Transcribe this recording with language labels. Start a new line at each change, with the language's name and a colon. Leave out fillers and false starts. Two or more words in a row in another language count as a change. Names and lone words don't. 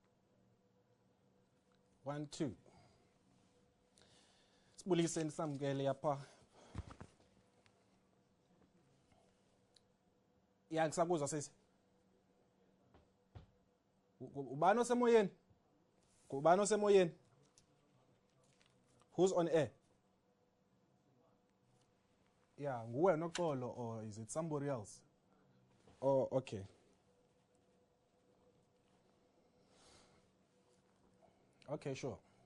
Zulu: 1 2. Sibuliseni samkele apha. Ya ngisakuzwa sisi. Ubani osemoyeni? Ubani osemoyeni?
English: Who's on air? Yeah,
Zulu: nguwe noxolo
English: or is it somebody else? Oh, okay. Okay, sure.